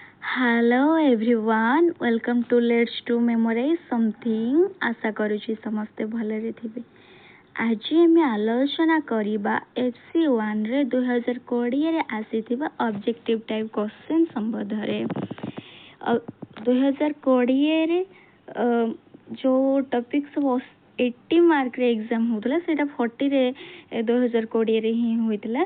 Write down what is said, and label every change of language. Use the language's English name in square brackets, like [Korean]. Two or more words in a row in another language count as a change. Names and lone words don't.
[English] Hello everyone, welcome to Let's to Memorize Something. [Odia] ଆଶା କରୁଛି ସମସ୍ତେ ଭଲରେ ଥିବେ। ଆଜି ଆମେ ଆଲୋଚନା କରିବା FC1 ରେ 2020 ରେ ଆସିଥିବା [English] objective type question [Odia] ସମ୍ବନ୍ଧରେ। 2020 ରେ ଯୋ ଟପିକ ସବୁ 80 ମାର୍କ ରେ ଏଗଜାମ ହେଉଥିଲା ସେଟା 40 ରେ 2020 ରେ ହିଁ ହୋଇଥିଲା।